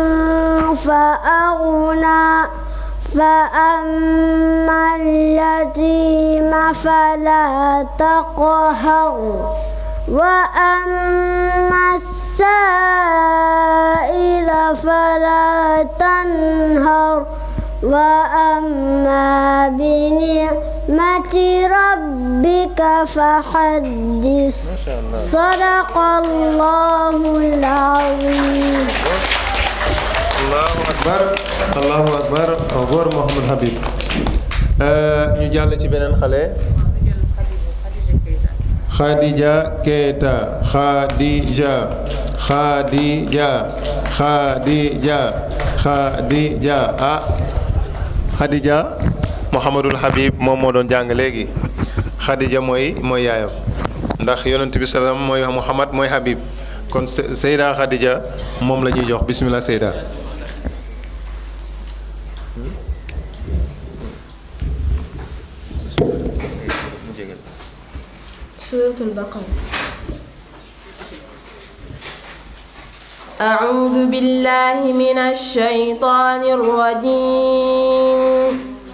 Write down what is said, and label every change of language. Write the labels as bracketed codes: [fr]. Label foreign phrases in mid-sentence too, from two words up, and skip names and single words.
[ar] فأغنى فأما اليتيم فلا تقهر وأما السائل فلا تنهر وأما بنعمة ربك فحدث صدق الله العظيم. الله أكبر الله أكبر [wo] góor Mouhamadou Habib ñu jàll ci beneen xale Khadija Keita. Khadija. Khadija. Khadija. Khadija. Ah Khadija Mouhamadul Habib moom moo doon jàng léegi Khadija mooy yaayam ndax yonent bi salaam mooy Mouhamad mooy Habib kon Seyda Khadija moom la ñuy jox bismillah Seyda. [ar] سورة البقرة. أعوذ بالله من الشيطان الرجيم.